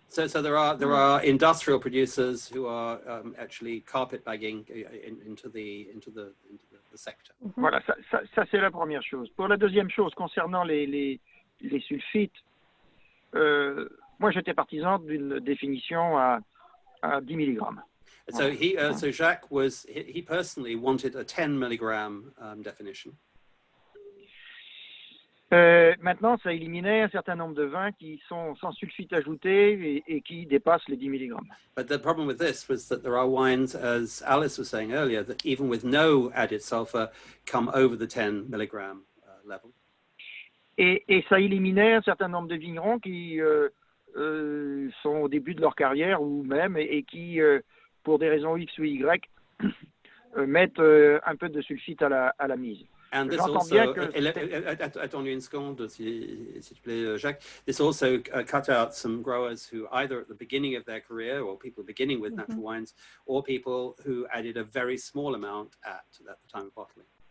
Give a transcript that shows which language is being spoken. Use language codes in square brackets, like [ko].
[en] So there are industrial producers who are actually carpetbagging into the sector. [fr] Voilà, ça c'est la première chose. Pour la deuxième chose, concernant les sulfites, moi j'étais partisan d'une définition à 10 mg. [en] So Jacques he personally wanted a 10 milligram definition. [fr] Maintenant, ça éliminait un certain nombre de vins qui sont sans sulfite ajouté et qui dépassent les 10 mg. [en] But the problem with this was that there are wines, as Alice was saying earlier, that even with no added sulfur, come over the 10 milligram level. [fr] Et ça éliminait un certain nombre de vignerons qui sont au début de leur carrière ou même et qui, pour des raisons X ou Y, mettent un peu de sulfite à la mise. [en] And this also, [fr] attends une seconde, s'il te plaît, Jacques. [en] This also cut out some growers who either at the beginning of their career, or people beginning with natural wines, or people who added a very small amount at the time of bottling.